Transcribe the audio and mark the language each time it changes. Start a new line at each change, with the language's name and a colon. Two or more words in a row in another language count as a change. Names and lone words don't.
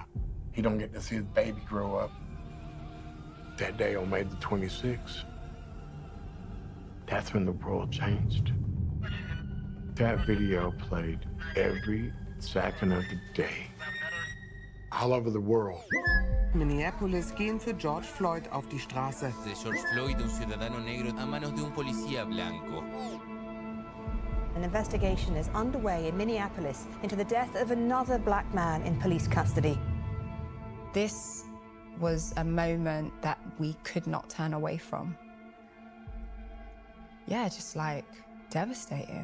English: He don't get to see his baby grow up. That day on May the 26th, that's when the world changed. That video played every second of the day, all over the world.
German: Minneapolis gehen für George Floyd auf die Straße.
Spanish: De George Floyd, un ciudadano negro a manos de un policía blanco.
English: An investigation is underway in Minneapolis into the death of another black man in police custody. This was a moment that we could not turn away from. Yeah, just like devastating.